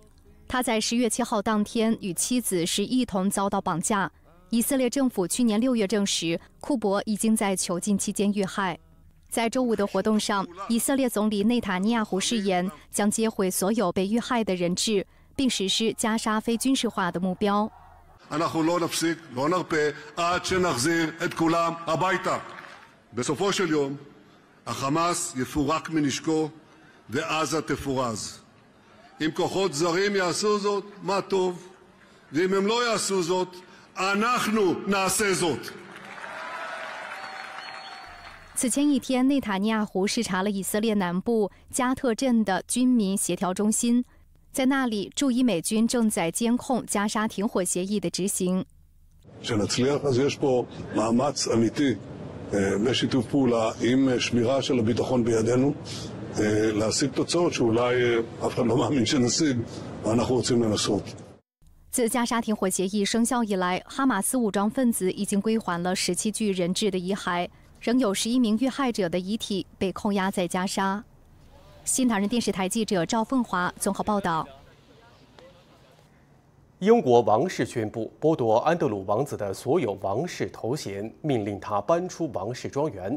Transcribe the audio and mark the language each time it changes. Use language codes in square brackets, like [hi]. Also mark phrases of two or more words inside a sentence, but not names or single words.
[zh] 他在10月7号当天与妻子是一同遭到绑架。以色列政府去年6月证实，库伯已经在囚禁期间遇害。在周5的活动上，以色列总理内塔尼亚胡誓言将接回所有被遇害的人质，并实施加沙非军事化的目标。 [he] אנחנו לא נפסיק, לא נרפה, עד שנחזיר את כולם הביתה. בסופו של יום, החמאס יפורק מנשקו ועזה תפורז. אם כוחות זרים יעשו זאת, מה טוב, ואם הם לא יעשו זאת, אנחנו נעשה זאת. [zh] 此前一天，内塔尼亚胡视察了以色列南部加特镇的军民协调中心，在那里，驻以美军正在监控加沙停火协议的执行。 [he] כשנצליח, אז יש פה מאמץ אמיתי בשיתוף פעולה עם שמירה של הביטחון בידינו, להשיג תוצאות שאולי אף אחד לא מאמין שנשיג, ואנחנו רוצים לנסות. [zh] 自加沙停火协议生效以来，哈马斯武装分子已经归还了17具人质的遗骸，仍有11名遇害者的遗体被扣押在加沙。新唐人电视台记者赵凤华综合报道。英国王室宣布剥夺安德鲁王子的所有王室头衔，命令他搬出王室庄园。